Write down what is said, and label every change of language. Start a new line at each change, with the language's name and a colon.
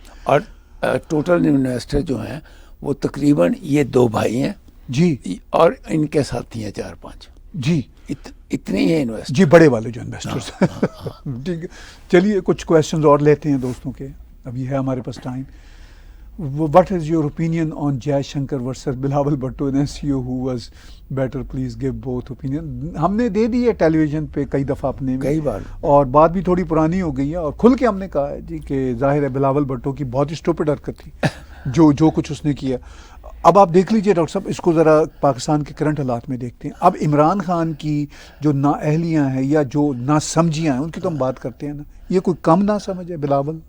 Urdu: اور total investor جو ہیں وہ تقریباً یہ 2 بھائی ہیں جی, اور ان کے ساتھی ہیں 4-5 جی, اتنے ہی ہیں انویسٹر. جی بڑے والے جو انویسٹرز. ٹھیک ہے, چلیے کچھ کویشچنز اور لیتے ہیں دوستوں کے, ابھی ہے ہمارے پاس time.
English: What is your opinion on Jai Shankar versus Bilawal Bhutto in SEO? Who was better? Please give both opinion.
Urdu: ہم نے دے دی ہے ٹیلی ویژن پہ کئی دفعہ اپنے میں, کئی بار, اور بات بھی تھوڑی پرانی ہو گئی ہے, اور کھل کے ہم نے کہا ہے جی کہ ظاہر ہے بلاول بھٹو کی بہت ہی اسٹوپڈ حرکت تھی جو کچھ اس نے کیا. اب آپ دیکھ لیجئے ڈاکٹر صاحب, اس کو ذرا پاکستان کے کرنٹ حالات میں دیکھتے ہیں. اب عمران خان کی جو نااہلیاں ہیں یا جو ناسمجھیاں ہیں ان کی تو ہم بات کرتے ہیں نا, یہ کوئی کم نہ سمجھ ہے بلاول؟